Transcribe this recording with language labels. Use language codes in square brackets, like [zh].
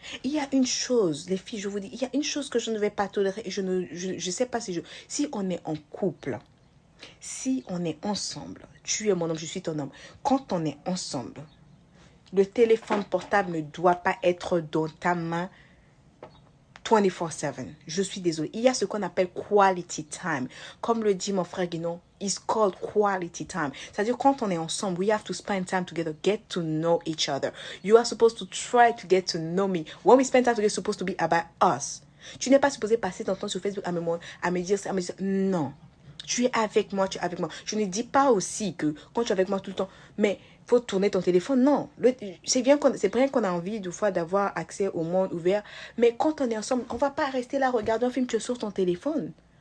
[fr] Il y a une chose, les filles, je vous dis, il y a une chose que je ne vais pas tolérer et je sais pas si on est en couple, si on est ensemble, tu es mon homme, je suis ton homme, quand on est ensemble, le téléphone portable ne doit pas être dans ta main 24/7. Je suis désolée. Il y a ce qu'on appelle [en] quality time. [fr] Comme le dit mon frère Guinon, [en] it's called quality time. [fr] C'est-à-dire quand on est ensemble, [en] we have to spend time together, get to know each other. You are supposed to try to get to know me. When we spend time together, it's supposed to be about us. [fr] Tu n'es pas supposé passer ton temps sur Facebook à me dire ça, à me dire non. Tu es avec moi, tu es avec moi. Je ne dis pas aussi que quand tu es avec moi tout le temps, mais faut tourner ton téléphone. Non, c'est bien qu'on a envie de fois d'avoir accès au monde ouvert, mais quand on est ensemble, on va pas rester là regarder un film, tu es sur ton téléphone.